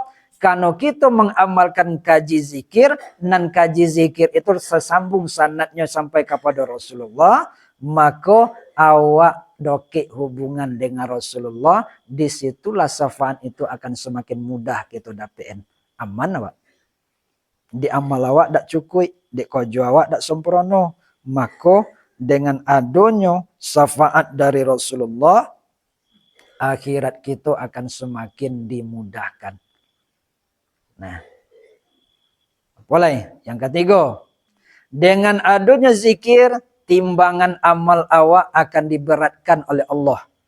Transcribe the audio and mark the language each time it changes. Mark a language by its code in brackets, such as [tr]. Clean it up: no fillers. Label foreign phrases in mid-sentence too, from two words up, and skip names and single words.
[id] Karena kita mengamalkan kaji zikir, dan kaji zikir itu sesambung sanadnya sampai kepada Rasulullah, maka awak dokik hubungan dengan Rasulullah, disitulah syafaat itu akan semakin mudah kita dapetin. [min] Aman awak. Di amal awak tak cukup, di kojo awak tak sempurna. [id] Maka dengan adanya syafaat dari Rasulullah, akhirat kita akan semakin dimudahkan. Nah, boleh. Yang ketiga, dengan adanya zikir, timbangan amal awak akan diberatkan oleh Allah.